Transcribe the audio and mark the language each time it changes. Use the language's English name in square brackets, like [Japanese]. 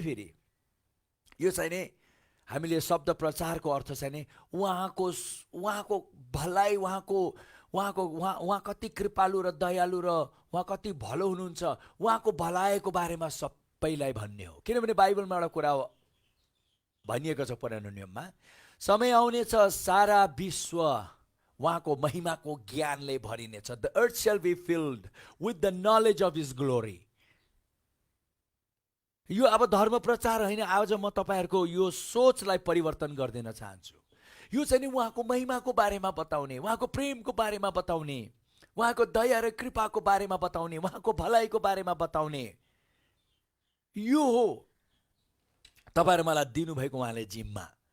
[Nepali] फेरि यो चाहिँ नि हामीले शब्द प्रचारको अर्थ चाहिँ नि उहाँको भलाइ, उहाँ कति कृपालु र दयालु र उहाँ कति भलो हुनुहुन्छ, उहाँको भलाइको बारेमा सबैलाई भन्ने हो। किनभने बाइबलमा एउटा कुरा भनिएको छ पुरानो नियममा, समय आउनेछ सारा विश्व उहाँको महिमाको ज्ञानले भरिनेछ। [English] The earth shall be filled with the knowledge of his glory। [Nepali] यो अब धर्म प्रचार होइन। आज म तपाईँहरूको यो सोचलाई परिवर्तन गरिदिन चाहन्छु। यो चाहिँ नि उहाँको महिमाको बारेमा बताउने, उहाँको प्रेमको बारेमा बताउने, उहाँको दया र कृपाको बारेमा बताउने, उहाँको भलाइको बारेमा बताउने, यो हो तपाईँहरू मलाई दिनुभएको उहाँले जिम्मा।